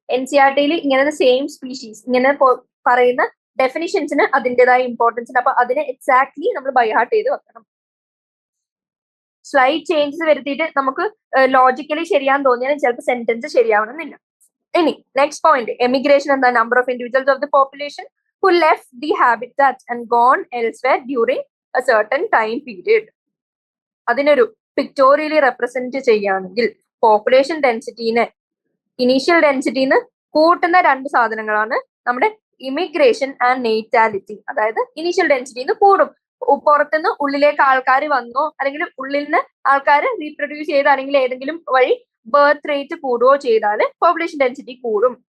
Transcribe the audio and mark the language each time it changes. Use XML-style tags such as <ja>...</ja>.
<ml>NCERT-യിൽ ഇങ്ങനെ same species ഇങ്ങനെ പറയുന്ന ഡെഫിനിഷൻസിന് അതിൻ്റെതായ ഇമ്പോർട്ടൻസ് ഉണ്ട്. അപ്പൊ അതിനെ എക്സാക്ട്ലി നമ്മൾ ബൈഹാർട്ട് ചെയ്ത് വെക്കണം. സ്ലൈഡ് ചേഞ്ചസ് വരുത്തിയിട്ട് നമുക്ക് ലോജിക്കലി ശരിയാന്ന് തോന്നിയാലും ചിലപ്പോൾ സെന്റൻസ് ശരിയാവണമെന്നില്ല. ഇനി നെക്സ്റ്റ് പോയിന്റ് എമിഗ്രേഷൻ എന്താ?</ml> <en>Number of individuals of the population who left the habitat and gone elsewhere during a certain time period.</en> <ml>അതിനൊരു പിക്ടോറിയലി റെപ്രസെന്റ് ചെയ്യുകയാണെങ്കിൽ പോപ്പുലേഷൻ ഡെൻസിറ്റീനെ ഇനീഷ്യൽ ഡെൻസിറ്റിന്ന് കൂട്ടുന്ന 2 സാധനങ്ങളാണ് നമ്മുടെ ഇമിഗ്രേഷൻ ആൻഡ് നേറ്റാലിറ്റി. അതായത് ഇനീഷ്യൽ ഡെൻസിറ്റിന്ന് കൂടും, പുറത്തുനിന്ന് ഉള്ളിലേക്ക് ആൾക്കാർ വന്നോ അല്ലെങ്കിൽ ഉള്ളിൽ നിന്ന് ആൾക്കാർ റീപ്രൊഡ്യൂസ് ചെയ്ത് അല്ലെങ്കിൽ ഏതെങ്കിലും വഴി ബർത്ത് റേറ്റ് കൂടുകയോ ചെയ്താൽ പോപ്പുലേഷൻ ഡെൻസിറ്റി കൂടും.</ml>